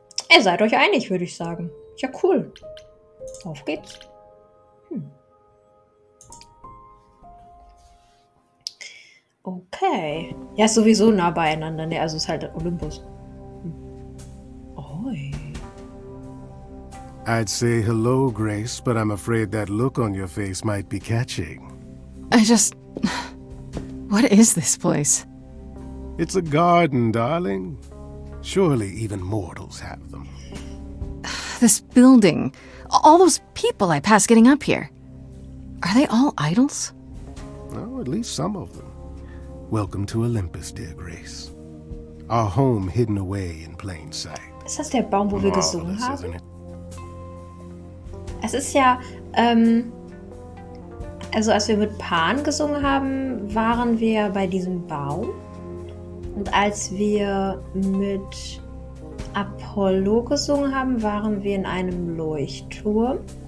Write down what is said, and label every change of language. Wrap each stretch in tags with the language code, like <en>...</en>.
<de>Ihr seid euch einig, würde ich sagen. Ja, cool. Auf geht's. Okay. Ja, ist sowieso nah beieinander. Ne, also ist halt Olympus. Oi.</de> <en>I'd say hello, Grace, but I'm afraid that look on your face might be catching. What is this place? It's a garden, darling. Surely even mortals have them. This building. All those people I pass getting up here. Are they all idols? Oh, at least some of them. Welcome to Olympus, dear Grace. Our home hidden away in plain sight.</en> <de>Ist das der Baum, wo wir gesungen</de> <en>Marvelous, isn't</en> <de>haben?</de> <en>it?</en> <de>Es ist ja, also als wir mit Pan gesungen haben, waren wir bei diesem Baum. Und als wir mit Apollo gesungen haben, waren wir in einem Leuchtturm.</de>